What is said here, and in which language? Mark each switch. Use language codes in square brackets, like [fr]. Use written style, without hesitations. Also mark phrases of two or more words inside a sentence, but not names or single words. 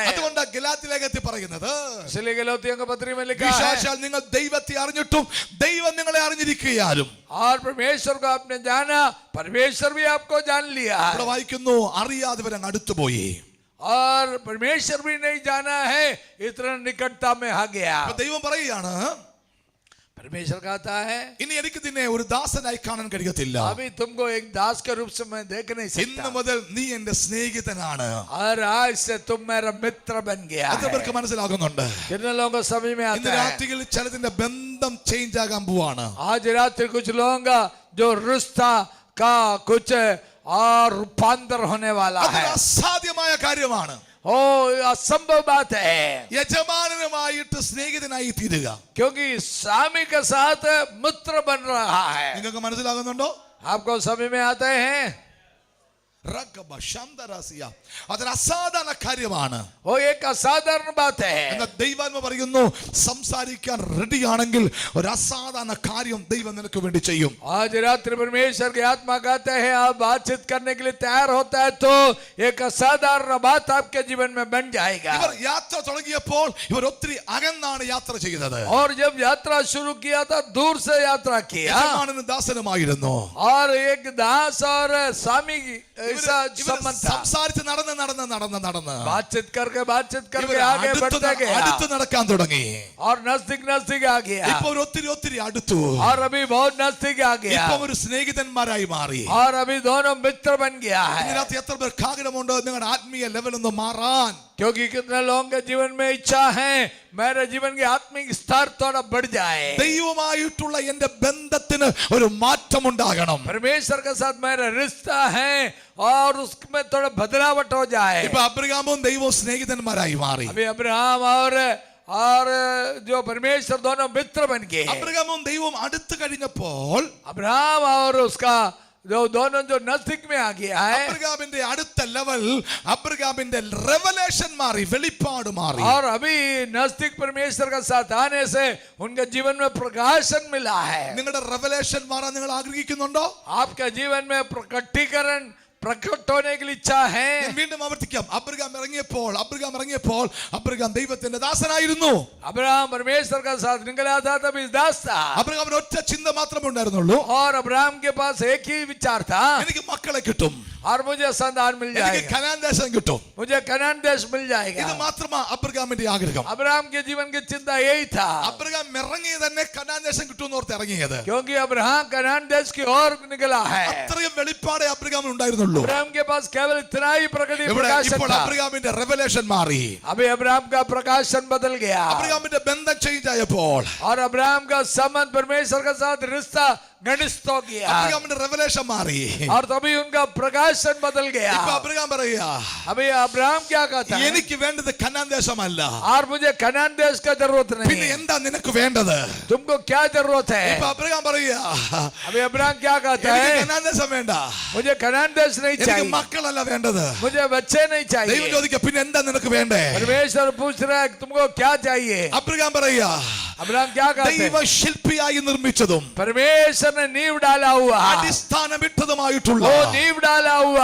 [ml] അതുകൊണ്ട് ഗലാത്യ ലേഖനത്തിൽ പറയുന്നത്, [hi] इसलिए गलातियों की पत्री में लिखा है [ml] വിശേഷാൽ നിങ്ങൾ ദൈവത്തെ അറിഞ്ഞിട്ടും ദൈവം നിങ്ങളെ അറിഞ്ഞിരിക്കുകയാലും [hi] और परमेश्वर को आपने जाना, परमेश्वर भी आपको जान लिया है। [ml] ഇവിടെ വായിക്കുന്നു അറിയാത്തവരങ്ങ് അടുത്തുപോയി. [hi] और परमेश्वर भी नहीं जाना है, इतना निकटता में आ गया। [ml] അപ്പൊ ദൈവം പറയുകയാണ്, [hi] परमेश्वर कहता है [ml] ഇനി എനിക്ക് നിന്നെ ഒരു ദാസനായി കാണാൻ കഴിയത്തില്ല. [hi] अभी तुमको एक दास के रूप से मैं देख नहीं [ml] ഇന്ന് [hi] सकता, [ml] മുതൽ നീ എന്റെ സ്നേഹിതനാണ്. [hi] और आज से तुम मेरा मित्र बन गया [ml] എത്ര [hi] है। [ml] പേർക്ക് മനസ്സിലാകുന്നുണ്ട്? [hi] कितने लोगों को समझ में [ml] ഇന്ന് [hi] आता है? [ml] രാത്രിയിൽ ചിലതിന്റെ ബന്ധം ചേഞ്ച് ആകാൻ പോവാണ്. [hi] आज रात्रि कुछ लोगों का जो रिश्ता का कुछ और रूपांतर होने वाला है। [ml] അതൊരു അസാധ്യമായ കാര്യമാണ്. [hi] ओ असंभव बात है, [ml] യജമാനനുമായിട്ട് സ്നേഹിതനായി തീരുക. [hi] क्योंकि स्वामी के साथ मित्र बन रहा है। [ml] നിങ്ങൾക്ക് മനസ്സിലാകുന്നുണ്ടോ? [hi] आपको समझ में आते हैं? [ml] അതൊരു അസാധാരണ കാര്യമാണ്. [hi] वो एक असाधारण बात है। [ml] എന്നാൽ ദൈവാത്മ പറയുന്നു, സംസാരിക്കാൻ റെഡിയാണെങ്കിൽ ഒരു അസാധാരണ കാര്യം ദൈവം നിനക്ക് വേണ്ടി ചെയ്യും. [hi] आज रात्रि परमेश्वर की आत्मा कहते हैं, आप बातचीत करने के लिए तैयार होता है तो एक असाधारण बात आपके जीवन में बन जाएगा। [ml] ഇവർ യാത്ര തുടങ്ങിയപ്പോൾ ഇവർ ഒത്തിരി അകന്നാണ് യാത്ര ചെയ്തത്. [hi] और जब यात्रा शुरू किया था, दूर से यात्रा किया, [ml] യജമാനനും ദാസനുമായിരുന്നു. [hi] और एक दास और स्वामी ऐसा [ml] ഇവർ [hi] संबंध था। [ml] സംസാരിച്ച് നടന്ന് [hi] बातचीत करके [ml] ഇവർ [hi] आगे बढ़ते गया, [ml] അടുത്ത് നടക്കാൻ തുടങ്ങി. [hi] और नजदीक आ गया, [ml] ഇപ്പൊ ഒരു ഒത്തിരി അടുത്തു. [hi] और अभी बहुत नजदीक आ गया, [ml] ഇപ്പൊ ഒരു സ്നേഹിതന്മാരായി മാറി. [hi] और अभी दोनों मित्र बन गया है। [ml] ഇതിനകത്ത് എത്ര പേർക്ക് ആഗ്രഹമുണ്ട് നിങ്ങളുടെ ആത്മീയ ലെവൽ ഒന്ന് മാറാൻ? [hi] क्योंकि कितने लोगों के जीवन में इच्छा है मेरे जीवन के आत्मिक स्तर थोड़ा बढ़ जाए, [ml] ദൈവമായിട്ടുള്ള എന്റെ ബന്ധത്തിന് ഒരു മാറ്റം ഉണ്ടാകണം. [hi] परमेश्वर के साथ मेरा रिश्ता है और उसमें थोड़ा बदलावट हो जाए। [ml] ഇപ്പൊ അബ്രഹാമും ദൈവവും സ്നേഹിതന്മാരായി മാറി. [hi] अभी अब्राहम और जो परमेश्वर दोनों मित्र बन गए। [ml] അബ്രഹാമും ദൈവവും അടുത്ത് കഴിഞ്ഞപ്പോൾ [hi] अब्राहम और उसका जो दोनों जो नजदीक में आ गया है, [ml] അബ്രഹാമിന്റെ അടുത്ത ലെവൽ, അബ്രഹാമിന്റെ റെവലേഷൻ മാറി, വെളിപ്പാട് മാറി. [hi] और अभी नजदीक परमेश्वर के साथ आने से उनके जीवन में प्रकाशन मिला है। [ml] നിങ്ങളുടെ റെവലേഷൻ മാറാൻ നിങ്ങൾ ആഗ്രഹിക്കുന്നുണ്ടോ? [hi] आपके जीवन में प्रकटीकरण प्रकट होने की इच्छा है। [ml] ഞാൻ വീണ്ടും ആവർത്തിക്കാം. അബ്രഹാം ഇറങ്ങിയപ്പോൾ അബ്രഹാം ദൈവത്തിന്റെ ദാസനായിരുന്നു. [hi] अब्राहम परमेश्वर का साथ निकला था, तब इस दास था। [ml] അബ്രഹാമിന് ഒറ്റ ചിന്ത മാത്രമേ ഉണ്ടായിരുന്നുള്ളൂ, [hi] और अब्राहम के पास एक ही विचार था, [ml] എനിക്ക് മക്കളെ കിട്ടും, [hi] और मुझे संतान मिल [ml] എനിക്ക് [hi] जाएगा, [ml] കനാൻ ദേശം കിട്ടും. [hi] मुझे कनान देश मिल [ml] ഇത് [hi] जाएगा। [ml] മാത്രമാ അബ്രഹാമിന്റെ ആഗ്രഹം. [hi] अब्राहम के जीवन की चिंता यही था, [ml] അബ്രഹാം ഇറങ്ങിയത് തന്നെ കനാൻ ദേശം കിട്ടുമെന്ന് ഓർത്ത് ഇറങ്ങിയത്. [hi] क्योंकि अब्राहम कनान देश की ओर निकला है। [ml] അത്രയും വെളിപ്പാടേ അബ്രഹാമിന് ഉണ്ടായിരുന്നുള്ളൂ. [hi] अब्राहम के पास केवल इतना ही [ml] ഇവിടെ [hi] प्रकाशन [ml] ഇപ്പോൾ [hi] था। [ml] അബ്രഹാമിന്റെ റെവലേഷൻ മാറി. [hi] अभी अब्राहम का प्रकाशन बदल गया, [ml] അബ്രഹാമിന്റെ ബന്ധം ചേഞ്ച് ആയപ്പോൾ [hi] और अब्राहम का संबंध परमेश्वर के साथ रिश्ता घनिष्ठ हो गया, [ml] അബ്രഹാമിന്റെ റെവലേഷൻ മാറി. [hi] और तभी उनका प्रकाशन बदल गया। [ml] ഇപ്പൊ അബ്രഹാം പറയാ, [hi] अभी अब्राहम क्या कहता है, [ml] എനിക്ക് വേണ്ടത് കനാൻ ദേശമല്ല, [hi] और मुझे कनान देश का जरूरत [ml] പിന്നെ [hi] नहीं, [ml] എന്താ നിനക്ക് വേണ്ടത്? [hi] तुमको क्या जरूरत है? [ml] ഇപ്പൊ അബ്രഹാം പറയാ, [hi] अभी अब्राहम क्या कहता [ml] എനിക്ക് [hi] है, [ml] കനാൻ ദേശം വേണ്ട, [hi] मुझे कनान देश नहीं [ml] എനിക്ക് [hi] चाहिए, [ml] മക്കളല്ല വേണ്ടത്. [hi] मुझे बच्चे नहीं [ml] ദൈവം [hi] चाहिए। [ml] ചോദിക്കുക, പിന്നെ എന്താ നിനക്ക് വേണ്ടേ? [hi] परमेश्वर पूछ रहा है तुमको क्या चाहिए? [ml] അബ്രഹാം പറയാ, [hi] अब्राहम क्या कहते [ml] ദൈവ [hi] हैं, [ml] ശില്പിയായി നിർമ്മിച്ചതും [hi] परमेश्वर ने नींव डाला हुआ, [ml] അടിസ്ഥാനമിട്ടതുമായിട്ടുള്ള [hi] वो नींव डाला हुआ